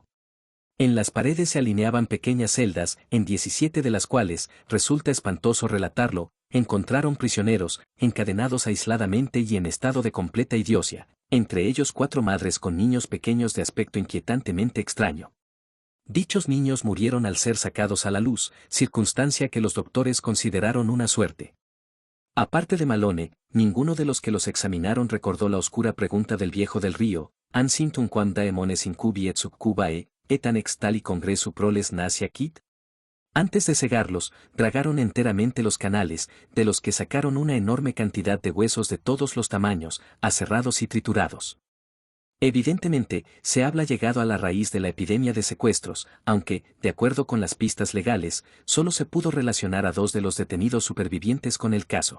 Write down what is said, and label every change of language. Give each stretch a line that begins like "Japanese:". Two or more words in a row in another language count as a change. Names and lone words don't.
Spanish: En las paredes se alineaban pequeñas celdas, en 17 de las cuales, resulta espantoso relatarlo, encontraron prisioneros, encadenados aisladamente y en estado de completa idiocia, entre ellos 4 madres con niños pequeños de aspecto inquietantemente extraño. Dichos niños murieron al ser sacados a la luz, circunstancia que los doctores consideraron una suerte. Aparte de Malone, ninguno de los que los examinaron recordó la oscura pregunta del viejo del río,
Latin: ¿Han sint un quam daemones incubi et succubae, et anex tali congresu proles nasia quid?
Spanish: Antes de cegarlos, dragaron enteramente los canales, de los que sacaron una enorme cantidad de huesos de todos los tamaños, aserrados y triturados. Evidentemente, se habla llegado a la raíz de la epidemia de secuestros, aunque, de acuerdo con las pistas legales, solo se pudo relacionar a 2 de los detenidos supervivientes con el caso.